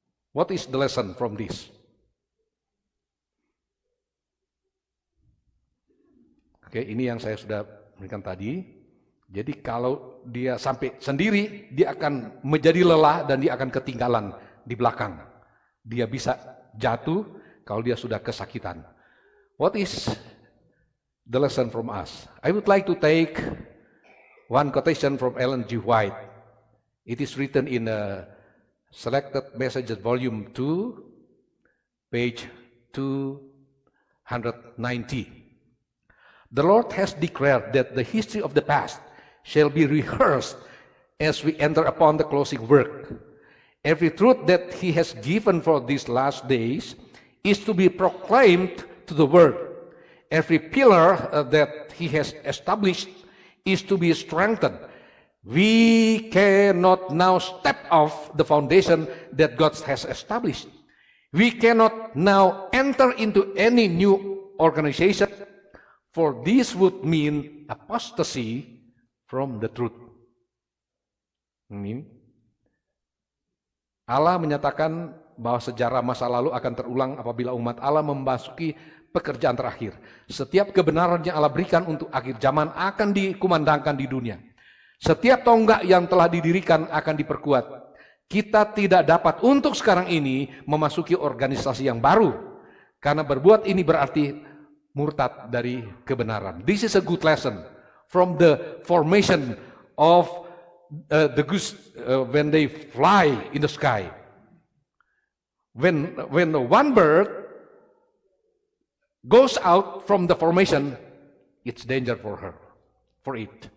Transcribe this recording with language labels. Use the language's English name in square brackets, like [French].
[English] What is the lesson from this? [Indonesian] Oke, ini yang saya sudah berikan tadi. Jadi kalau dia sampai sendiri, dia akan menjadi lelah dan dia akan ketinggalan di belakang. Dia bisa jatuh kalau dia sudah kesakitan. [English] What is the lesson from us? I would like to take one quotation from Ellen G. White. It is written in a Selected Messages Volume 2, page 290. The Lord has declared that the history of the past shall be rehearsed as we enter upon the closing work. Every truth that He has given for these last days is to be proclaimed to the world. Every pillar that He has established is to be strengthened. We cannot now step off the foundation that God has established. We cannot now enter into any new organization, for this would mean apostasy from the truth. [Indonesian] Allah menyatakan bahwa sejarah masa lalu akan terulang apabila umat Allah memasuki pekerjaan terakhir. Setiap kebenaran yang Allah berikan untuk akhir zaman akan dikumandangkan di dunia. Setiap tonggak yang telah didirikan akan diperkuat. Kita tidak dapat untuk sekarang ini memasuki organisasi yang baru. Karena berbuat ini berarti murtad dari kebenaran. [English] This is a good lesson from the formation of the goose when they fly in the sky. When one bird goes out from the formation, it's danger for it.